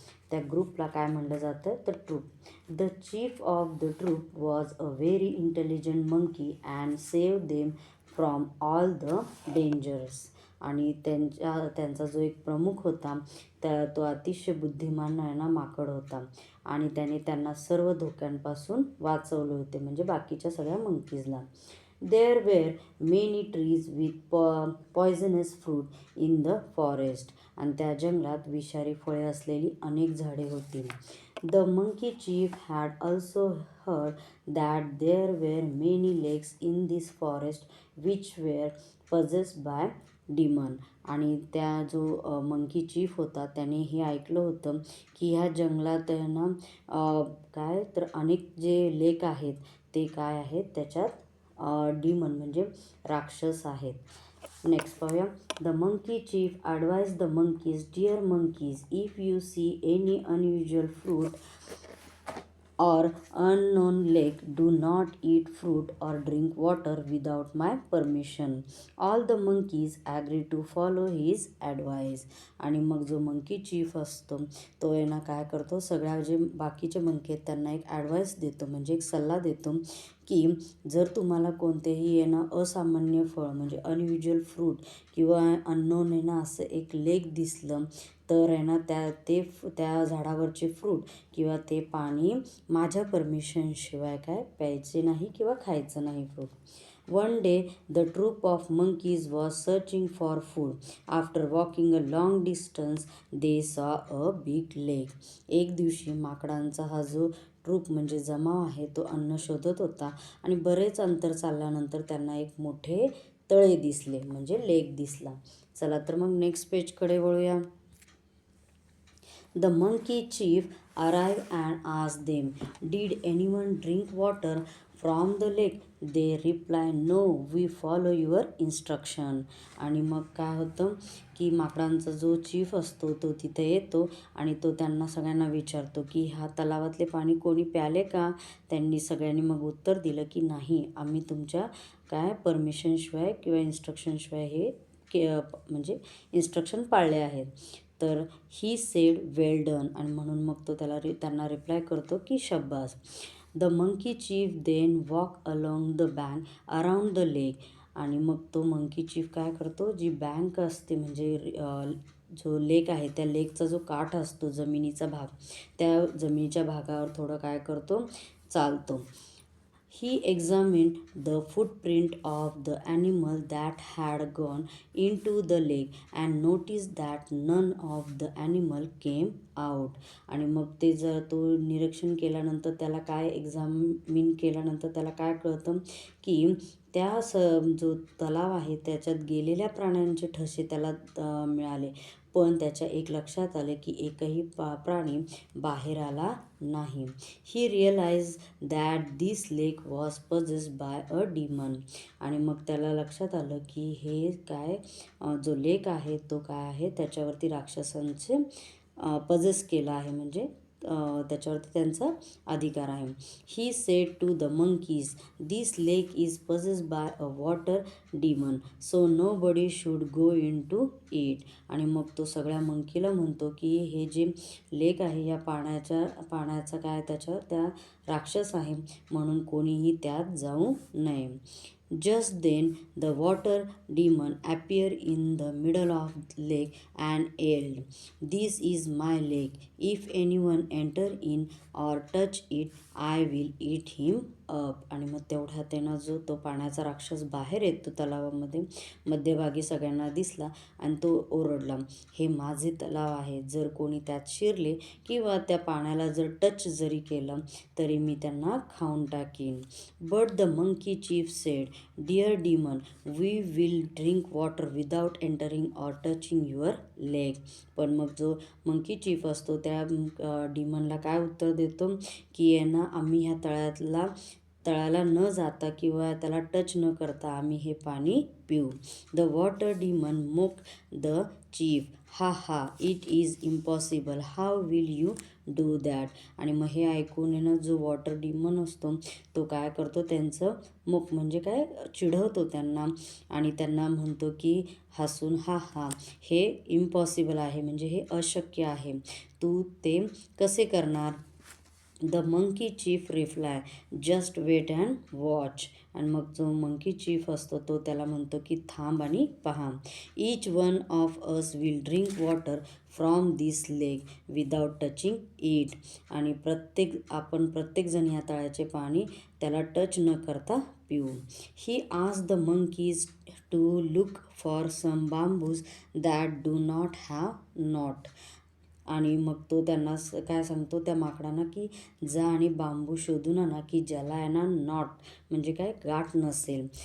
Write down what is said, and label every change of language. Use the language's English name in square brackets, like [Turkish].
[Marathi] त्या ग्रुपला काय म्हणलं जातं तर troupe. [English] The chief of the troop was a very intelligent monkey and save them from all the dangers. [Marathi] आणि त्यांचा जो एक प्रमुख होता तो अतिशय बुद्धिमान आहे ना माकड होता आणि त्याने त्यांना सर्व धोक्यांपासून वाचवले होते म्हणजे बाकीच्या सगळ्या मंकीजला. [English] There were many trees with poisonous fruit in the forest. [Marathi] आणि त्या जंगलात विषारी फळे असलेली अनेक झाडे होती. [English] The monkey chief had also heard that there were many lakes in this forest which were possessed by demon. [Marathi] आणि त्या जो मंकी चीफ होता त्याने हे ऐकलं होतं की ह्या जंगलात ना काय तर अनेक जे लेक आहेत ते काय आहेत त्याच्यात डिमन म्हणजे राक्षस आहेत. नेक्स्ट पाहूया. [English] The monkey chief advise the monkeys dear monkeys if you see any unusual fruit or unknown lake, do not eat fruit or drink water without my permission. All the monkeys agree to follow his advice. [Marathi] आणि मग जो monkey chief असतो तो आहे ना काय करतो सगळ्या जे बाकीचे मंकी आहेत त्यांना एक ॲडवाईस देतो म्हणजे एक सल्ला देतो की जर तुम्हाला कोणतेही आहे ना असामान्य फळ म्हणजे अनयुज्युअल फ्रूट किंवा अननोन आहे ना असं एक लेक दिसलं तर आहे ना त्या झाडावरचे फ्रूट किंवा ते पाणी माझ्या परमिशनशिवाय काय प्यायचे नाही किंवा खायचं नाही fruit. [English] One day the troop of monkeys was searching for food. After walking a long distance they saw a big lake. [Marathi] एक दिवशी माकडांचा हा जो ट्रूप म्हणजे जमाव आहे तो अन्न शोधत होता आणि बरेच अंतर चालल्यानंतर त्यांना एक मोठे तळे दिसले म्हणजे लेक दिसला. चला तर मग नेक्स्ट पेजकडे वळूया. [English] The monkey chief arrived and asked them, "Did anyone drink water from the lake?" They replied, "No, we follow your instruction." [Marathi] आणि मग काय होतं की माकडांचा जो चीफ असतो तो तिथे येतो आणि तो त्यांना सगळ्यांना विचारतो की हा तलावातले पाणी कोणी प्याले का. त्यांनी सगळ्यांनी मग उत्तर दिलं की नाही आम्ही तुमच्या काय परमिशनशिवाय किंवा इन्स्ट्रक्शनशिवाय हे म्हणजे इन्स्ट्रक्शन पाळले आहेत. तर [English] He said well done. [Marathi] आणि म्हणून मग तो त्यांना रिप्लाय करतो की शब्बास. [English] The monkey chief then walk along the bank around the lake. [Marathi] आणि मग तो मंकी चीफ काय करतो जी बँक असते म्हणजे जो लेक आहे त्या लेकचा जो काठ असतो जमिनीचा भाग त्या जमिनीच्या भागावर थोडं काय करतो चालतो. [English] He examined the footprint of the animal that had gone into the lake and noticed that none of the animal came out. [Marathi] आणि मग ते जर तो निरीक्षण केल्यानंतर त्याला काय एक्झामिन केल्यानंतर त्याला काय कळतं की त्या जो तलाव आहे त्याच्यात गेलेल्या प्राण्यांचे ठसे त्याला मिळाले, पण त्याच्या एक लक्षात आले की एकही प्राणी बाहेर आला नाही. [English] He realize that this lake was possessed by a demon. [Marathi] आणि मग त्याला लक्षात आलं की हे काय जो लेक आहे तो काय आहे त्याच्यावरती राक्षसांचे पजेस केला आहे, म्हणजे त्याच्यावरती त्यांचा अधिकार आहे. [English] He said to the monkeys, this lake is possessed by a water demon, so nobody should go into it. [Marathi] आणि मग तो सगळ्या मंकीला म्हणतो की हे जे लेक आहे या पाण्याचा काय त्याच्यावर त्या राक्षस आहे, म्हणून कोणीही त्यात जाऊ नये. [English] Just then the water demon appeared in the middle of the lake and yelled, "This is my lake. If anyone enter in or touch it, I will eat him up." [Marathi] आणि मग तेवढ्यात त्यानं जो तो पाण्याचा राक्षस बाहेर येतो तलावामध्ये मध्यभागी सगळ्यांना दिसला आणि तो ओरडला, हे माझे तलाव आहे, जर कोणी त्यात शिरले किंवा त्या पाण्याला जर टच जरी केलं तरी मी त्यांना खाऊन टाकीन. [English] But the monkey chief said, dear demon, we will drink water without entering or touching your leg. [Marathi] पण मग जो मंकी चीफ असतो त्या डिमनला काय उत्तर देतो की यांना आम्ही ह्या तळ्याला न जाता किंवा त्याला टच न करता आम्ही हे पाणी पिऊ. [English] The water demon mock the chief, ha ha, it is impossible, how will you do that. [Marathi] आणि मग हे ऐकून ना जो वॉटर डिमन असतो तो काय करतो, त्यांचं मुख म्हणजे काय चिढवतो त्यांना आणि त्यांना म्हणतो की हसून, हा हा, हे इम्पॉसिबल आहे, म्हणजे हे अशक्य आहे, तू ते कसे करणार. [English] The monkey chief reply, just wait and watch. [Marathi] आणि मग जो मंकी चीफ असतो तो त्याला म्हणतो की थांब आणि पहा. [English] Each one of us will drink water from this lake without touching it. [Marathi] आणि प्रत्येकजण ह्या तळ्याचे पाणी त्याला टच न करता पिऊ. [English] He asked the monkeys to look for some bamboos that do not have knot. [Marathi] आणि मग तो त्यांना काय सांगतो त्या माकडांना की जा आणि बांबू शोधून आणा की ज्याला आहे ना नॉट म्हणजे काय गाठ नसेल.